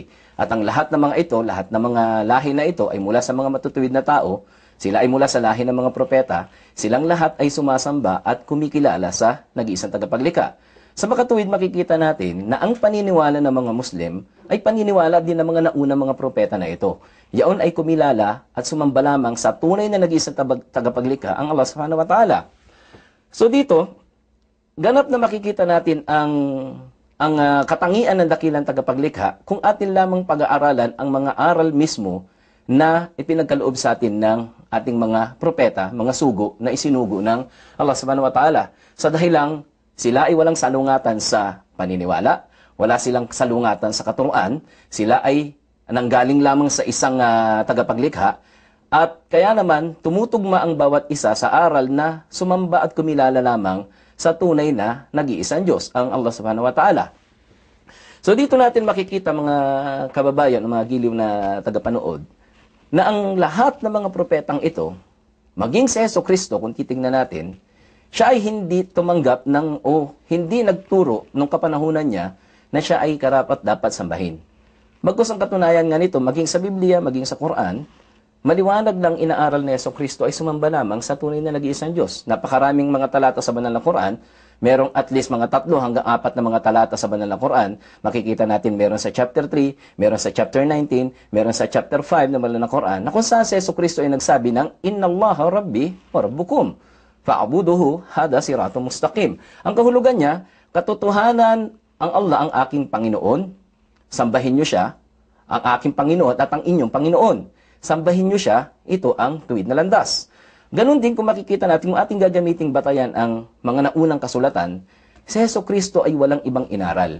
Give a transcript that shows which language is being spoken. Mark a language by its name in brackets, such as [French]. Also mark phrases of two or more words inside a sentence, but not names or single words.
[Filipino] At ang lahat ng mga ito, lahat ng mga lahi na ito ay mula sa mga matutuwid na tao, sila ay mula sa lahi ng mga propeta, silang lahat ay sumasamba at kumikilala sa nag-iisang tagapaglikha. Sa makatuwid, makikita natin na ang paniniwala ng mga Muslim ay paniniwala din ng mga naunang mga propeta na ito. Yaon ay kumilala at sumamba lamang sa tunay na nag-iisang tagapaglikha, ang [Arabic] الله سبحانه وتعالى. [Filipino] So dito, ganap na makikita natin ang katangian ng dakilang tagapaglikha kung atin lamang pag-aaralan ang mga aral mismo na ipinagkaloob sa atin ng ating mga propeta, mga sugo na isinugo ng [Arabic] الله سبحانه وتعالى. [Filipino] Sa dahilang sila ay walang salungatan sa paniniwala, wala silang salungatan sa katuruan, sila ay nanggaling lamang sa isang tagapaglikha, at kaya naman tumutugma ang bawat isa sa aral na sumamba at kumilala lamang sa tunay na nag-iisang Diyos, ang [Arabic] الله سبحانه وتعالى. [Filipino] So dito natin makikita, mga kababayan, mga giliw na tagapanood, na ang lahat ng mga propetang ito, maging si Jesucristo, kung titingnan natin, siya ay hindi tumanggap hindi nagturo nung kapanahunan niya na siya ay karapat dapat sambahin. Bagkus ang katunayan nga nito, maging sa Biblia, maging sa Quran, maliwanag lang inaaral ni Jesucristo ay sumamba lamang sa tunay na nag-iisang Diyos. Napakaraming mga talata sa banal na Quran, merong [English] at least [Filipino] mga 3 hanggang 4 na mga talata sa banal na Quran. Makikita natin meron sa chapter 3, meron sa chapter 19, meron sa chapter 5 na banal na Quran, na kung saan si Jesucristo ay nagsabi ng, [Arabic] إن الله ربي وربكم فاعبدوه هذا صراط مستقيم. [Filipino] Ang kahulugan niya, katotohanan ang Allah ang aking Panginoon, sambahin niyo siya, ang aking Panginoon at ang inyong Panginoon. Sambahin niyo siya, ito ang tuwid na landas. Ganon din kung makikita natin kung ating gagamiting batayan ang mga naunang kasulatan, si Jesucristo ay walang ibang inaral.